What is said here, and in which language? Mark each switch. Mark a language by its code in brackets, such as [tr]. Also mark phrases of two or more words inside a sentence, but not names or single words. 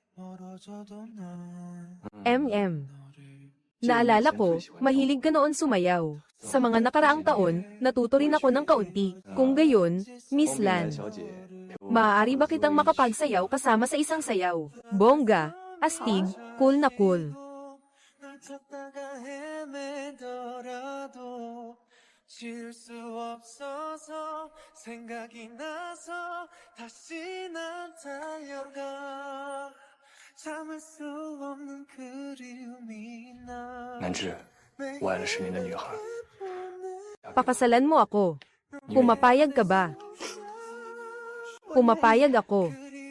[tl] Naalala ko, mahilig ka noon sumayaw. Sa mga nakaraang taon, natuto rin ako ng kaunti. Kung gayon, Miss Lan, maaari ba kitang makapagsayaw kasama sa isang sayaw? Bongga, astig, cool na cool. [ko] 지울 수 없어서 생각이 나서 다시 난 달려가 참을 수 없는 그리움이 나 [zh] 南芝，我爱的是你的女孩。 [tl] Pakasalan mo ako. Pumapayag ka ba? Pumapayag ako.